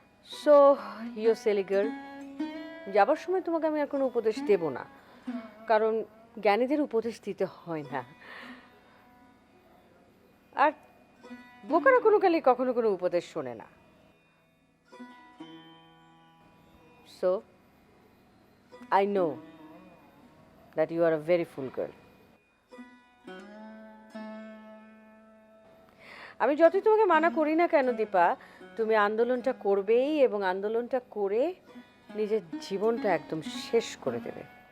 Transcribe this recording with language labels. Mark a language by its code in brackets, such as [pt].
[en] so you silly girl, [bn] যাবার সময় তোমাকে আমি আর কোনো উপদেশ দেব না, কারণ জ্ঞানীদের উপদেশ দিতে হয় না। আর বোকারা কোনো কালে কখনো কোনো উপদেশ শোনে না। [en] So, I know that you are a very fool girl. [bn] আমি যতই তোমাকে মানা করি না কেন দীপা, তুমি আন্দোলনটা করবেই এবং আন্দোলনটা করে নিজের জীবনটা একদম শেষ করে দেবে।